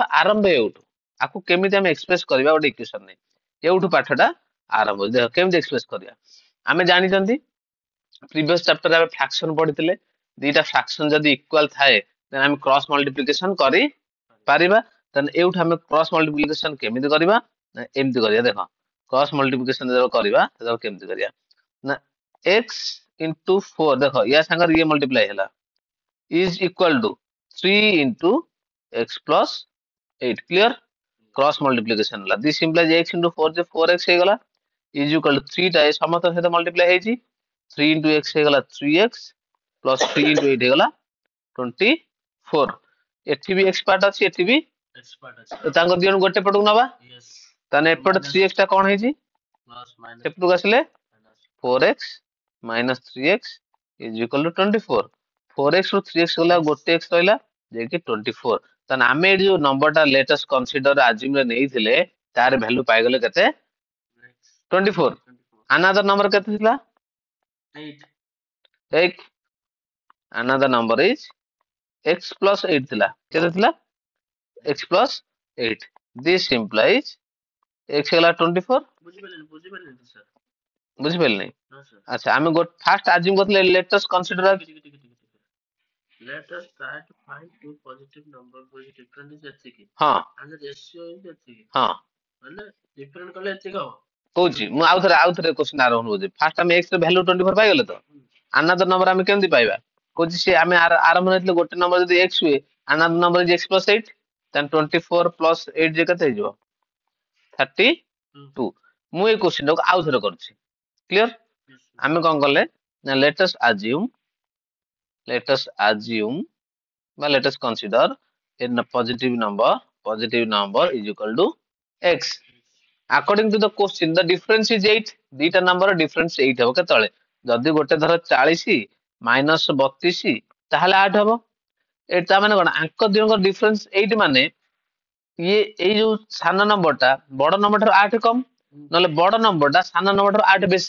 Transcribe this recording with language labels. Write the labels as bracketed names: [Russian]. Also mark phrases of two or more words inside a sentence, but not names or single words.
[Odia] ଆରମ୍ଭ ଏଉଠୁ ଆକୁ କେମିତି ଆମେ ଏକ୍ସପ୍ରେସ କରିବା ଗୋଟେ ଇକ୍ୱେସନ ରେ ଏଉଠୁ ପାଠଟା ଆରମ୍ଭ ଦେଖ କେମିତି ଏକ୍ସପ୍ରେସ କରିବା ଆମେ ଜାଣିଛନ୍ତି [English] previous chapter [Odia] ଆମେ ଫ୍ରାକ୍ସନ ପଢିଥିଲେ ଦିଟା ଫ୍ରାକ୍ସନ ଯଦି ଇକ୍ୱାଲ ଥାଏ then ଆମେ [English] cross multiplication [Odia] କରି ପାରିବା ତାହେଲେ ଏଉଠୁ ଆମେ [English] cross multiplication [Odia] କେମିତି କରିବା ନା ଏମିତି କରିବା ଦେଖ [English] cross multiplication [Odia] ଯେତେବେଳେ କରିବା ସେତେବେଳେ କେମିତି କରିବା ନା [English] x into 4 [Odia] ଦେଖ ୟା ସାଙ୍ଗରେ ଇଏ ମଲ୍ଟିପ୍ଲାଇ ହେଲା [English] is equal to 3 into x plus 8 clear cross multiplication ହେଲା this implies x into 4 [Odia] ଯେ 4x ହେଇଗଲା [English] is equal to [Odia] 3 ଟା ସମସ୍ତଙ୍କ ସହିତ ମଲ୍ଟିପ୍ଲାଇ ହେଇଛି [English] 3 into x [Odia] ହେଇଗଲା [English] 3x plus 3 into 8 [Odia] ହେଇଗଲା 24 ଏଠି ବି x ପାର୍ଟ ଅଛି ଏଠି ବି ତାଙ୍କ ଦି ଜଣ ଗୋଟେ ପଟକୁ ନବା ତାହେଲେ ଏପଟେ 3x ଟା କଣ ହେଇଛି ଏପଟକୁ ଆସିଲେ [English] 4x minus 3x is equal to 24 [Odia] 4x ରୁ 3x ଗଲା ଗୋଟେ x ରହିଲା ଯେକି 24 ତାହେଲେ ଆମେ ଏଠି ଯୋଉ ନମ୍ବରଟା [English] latest consider [Odia] ଆଜ୍ୟୁମ ରେ ନେଇଥିଲେ ତାର ଭ୍ୟାଲୁ ପାଇଗଲେ କେତେ 24 [English] another number [Odia] କେତେ ଥିଲା [English] 8 another number is x plus 8 [Odia] ଥିଲା କେତେ ଥିଲା [English] x plus 8 this implies x [Odia] ହେଲା 24 ବୁଝିପାରିଲେ ଆଚ୍ଛା ଆମେ [English] first assume କରିଥିଲେ latest consider Let us try to find two positive numbers which different is ଏତିକି [Odia] ହଁ [English] and the ratio is ଏତିକି [Odia] ହଁ ମାନେ different କଲେ ଏତିକି ହବ କହୁଛି ମୁଁ ଆଉ ଥରେ କ୍ୱେଶ୍ଚିନ ଆରମ୍ଭ କରୁଛି। ଫାର୍ଷ୍ଟ ଆମେ x ର ଭ୍ୟାଲୁ 24 ପାଇଗଲେ ତ [English] another number [Odia] ଆମେ କେମିତି ପାଇବା? କହୁଛି ସେ ଆମେ ଆରମ୍ଭ ହେଇଥିଲେ ଗୋଟେ ନମ୍ବର ଯଦି x ହୁଏ [English] another number is x plus 8 [Odia] ତାହେଲେ [English] 24 plus 8 [Odia] ଯେ କେତେ ହେଇଯିବ 32। ମୁଁ ଏଇ କ୍ୱେଶ୍ଚିନ ଟାକୁ ଆଉ ଥରେ କରୁଛି। କ୍ଲିୟର? ଆମେ କଣ କଲେ ନା [English] let's assume [Odia] বা [English] let's consider a positive number is equal to x. According to the question, the difference is 8. [Odia] ଦିଟା ନମ୍ବର ଡିଫରେନ୍ସ 8 ହବ କେତେବେଳେ? ଯଦି ଗୋଟେ ଧର 40 ମାଇନସ 32 ତାହେଲେ 8 ହବ। ତା ମାନେ କଣ ଆଙ୍କ ଦିଜଣଙ୍କ ଡିଫରେନ୍ସ 8 ମାନେ ଇଏ ଏଇ ଯୋଉ ସାନ ନମ୍ବରଟା ବଡ ନମ୍ବର ଠାରୁ 8 କମ ନହେଲେ ବଡ ନମ୍ବରଟା ସାନ ନମ୍ବର ଠାରୁ 8 ବେଶୀ।